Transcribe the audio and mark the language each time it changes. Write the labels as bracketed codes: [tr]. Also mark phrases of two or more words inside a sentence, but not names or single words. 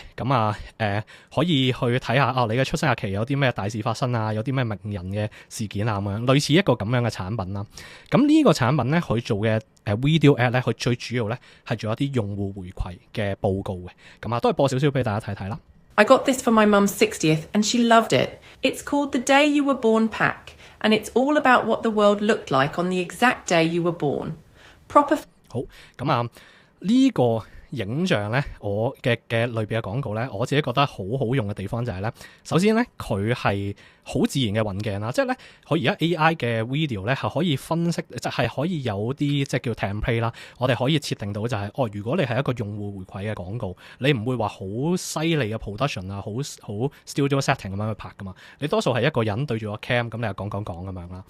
[yue] 咁可以去睇下你嘅出生日期有啲咩大事發生啊，有啲咩名人嘅事件啊咁樣，類似一個咁樣嘅產品啦。咁呢個產品咧，佢做嘅 [en] video ad [yue] 咧，佢最主要咧係做一啲用戶回饋嘅報告嘅。咁都係播少少俾大家睇睇啦。 [en] I got this for my mum's 60th and she loved it. It's called The Day You Were Born Pack and it's all about what the world looked like on the exact day you were born. Proper [yue] 好，咁呢個影像咧，我嘅類別嘅廣告咧，我自己覺得好好用嘅地方就係咧，首先咧佢係好自然嘅運鏡啦，即係咧佢而家 AI 嘅 video 咧係可以分析，就係可以有啲即係叫 template 啦，我哋可以設定到就係如果你係一個用戶回饋嘅廣告，你唔會話好犀利嘅 production 啊，好 [en] studio setting [yue] 咁樣去拍噶嘛，你多數係一個人對住個 cam 咁，你又講咁樣啦。